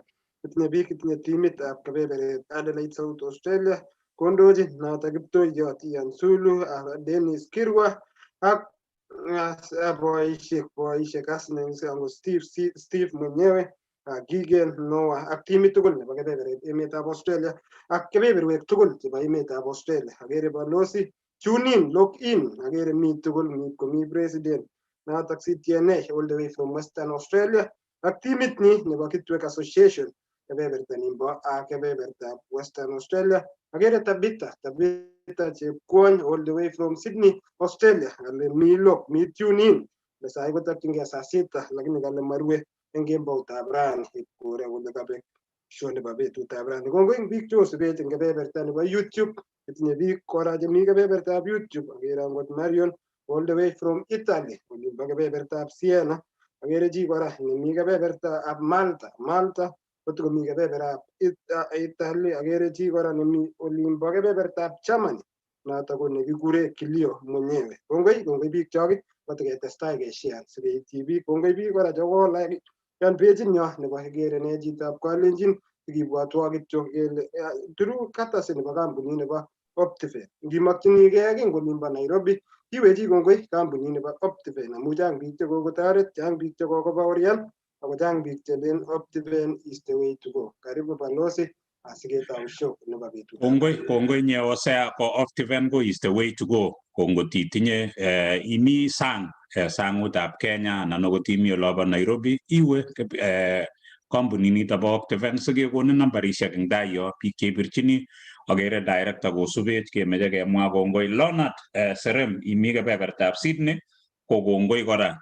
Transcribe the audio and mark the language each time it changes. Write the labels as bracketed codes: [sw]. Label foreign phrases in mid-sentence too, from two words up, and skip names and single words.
[kln] Kitinye biik, kitinye timitab kebeberet Adelaide South Australia kondochin noto Kiptoiyot Ian Sulu, Dennis Kirwa ak boisiek Asneng ango Steve mwenyewe Gigen Noah ak timit tugul nebo kebeberwek emetab Australia ak kebeberwek tugul chebo emetab Australia. [en] Agere Balozi tune in, log in, [kln] agere mi tugul komi president notok CTNA [en] all the way from Western Australia [kln] ak timit ni nebo Kitwek Association kebeberta nimbo kebebertab Western Australia. Agere Tabitha chepkwony [en] all the way from Sydney Australia [kln] ale mi log, mi [en] tune in [kln] besai kotokyingei [sw] saa sita lakini [kln] kale marue eng kemboutab rani kore kole kabek show nebo betutab rani. Kongoi eng biik cheosubech eng kebeberta nebo YouTube, itinye biik kora chemi kebebertab YouTube. Agere angot Marion [en] all the way from Italy [kln] olimbo kebebertab Siena. Agere chi kora nemi kebebertab Malta kotokomi kebebertab Italy. Agere chi kora nemi olimbo kebebertab Germany noto ko nekikure Kilio mwenyewe. Kongoi biik chok kotiketestai keshare sikeityi biik. Kongoi biik kora chekolike yan page nyo nebo Igeere ne chitab Kalenjin sikibwatwa kityo kele [en] through courtesy [kln] nebo kampunit nebo Optiven. Ngimokyinigei king kolimbo Nairobi iwechi kongoi kampunit nebo Optiven amu chang biik chekokotoret, chang biik chekokobaorian ako chang biik chelen Optiven [en] is the way to go. [kln] Karibu Balozi asiketau show nebo betut. Kongoi nye Hosea ko Optiven ko [en] is the way to go. [kln] Kongot itinye imi sangutab Kenya anan okot imi olobo Nairobi iwe kampunit nito bo Optiven sikekonin nambarishek eng tai yo biik cheibirchini. Agere director kosubech kemeche kemwa kongoi Leonard Serem imi kebebertab Sydney ko kongoi kora.